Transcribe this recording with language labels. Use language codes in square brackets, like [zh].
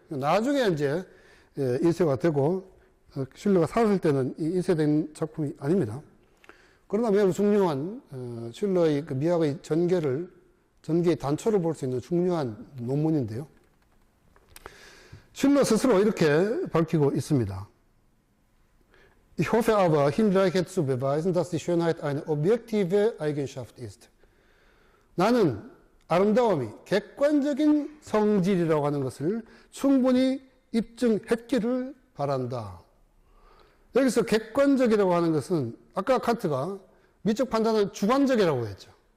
[ko] 나중에 이제 인쇄가 되고, 슐러가 살았을 때는 인쇄된 작품이 아닙니다. 그러나 매우 중요한 슐러의 그 미학의 전개의 단초를 볼 수 있는 중요한 논문인데요. 슐러 스스로 이렇게 밝히고 있습니다. [de] Ich hoffe aber, hinreichend zu beweisen, dass die Schönheit eine objektive Eigenschaft ist. [ko] 나는 아름다움이 객관적인 성질이라고 하는 것을 충분히 입증했기를 바란다. 여기서 객관적이라고 하는 것은 아까 칸트가 미적 판단은 주관적이라고 했죠.